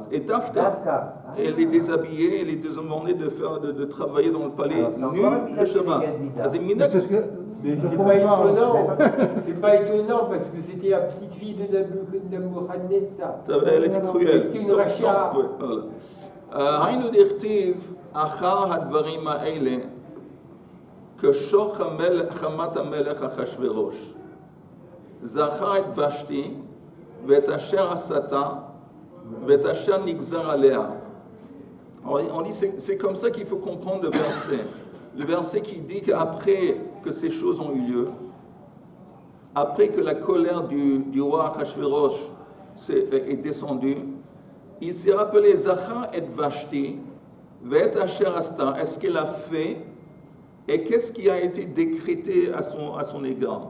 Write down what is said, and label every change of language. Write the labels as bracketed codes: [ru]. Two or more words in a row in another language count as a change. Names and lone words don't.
[fr] Et Dafka, elle les déshabillait, elle les demandait de travailler dans le palais nu le Shabbat. Mais c'est pas étonnant parce que c'était la petite fille de Nabuchodonosor. Elle était cruelle. C'était une rachat. [he] היינו דכתיב אחר הדברים האלה כשוך חמת המלך אחשוורוש זכה את ושתי ואת אשר עשתה ואת אשר נגזר עליה. [fr] On dit c'est comme ça qu'il faut comprendre le verset. Le verset qui dit qu'après que ces choses ont eu lieu, après que la colère du roi Achashverosh est descendue, il s'est rappelé [he] זכר את ושתי, ואת אשר עשתה, [fr] est-ce qu'elle a fait et qu'est-ce qui a été décrété à son égard.